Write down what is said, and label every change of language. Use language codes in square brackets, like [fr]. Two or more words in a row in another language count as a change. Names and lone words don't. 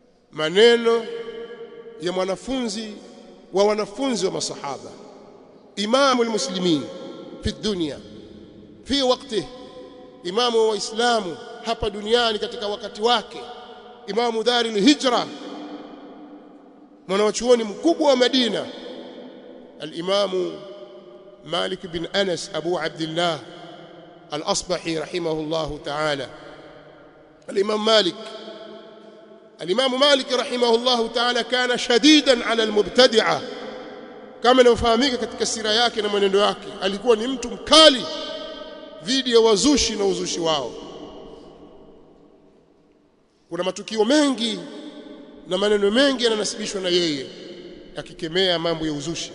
[sw] maneno ya mwanafunzi wa wanafunzi wa masahaba, [ar] إمام المسلمين في الدنيا في وقته, [sw] imamu wa waislamu hapa duniani katika wakati wake, [ar] إمام دار الهجرة, [sw] mwanachuoni mkubwa wa Madina, al-imamu Malik bin Anas Abu Abdullah al-Asbahi [ar] رحمه الله تعالى. الإمام مالك رحمه الله تعالى كان شديدا على المبتدعة [sw] kama inafahamika katika sira yake na mwenendo wake. Alikuwa ni mtu mkali dhidi ya wazushi na uzushi wao. Kuna matukio mengi na maneno mengi yananasibishwa na yeye akikemea mambo ya uzushi.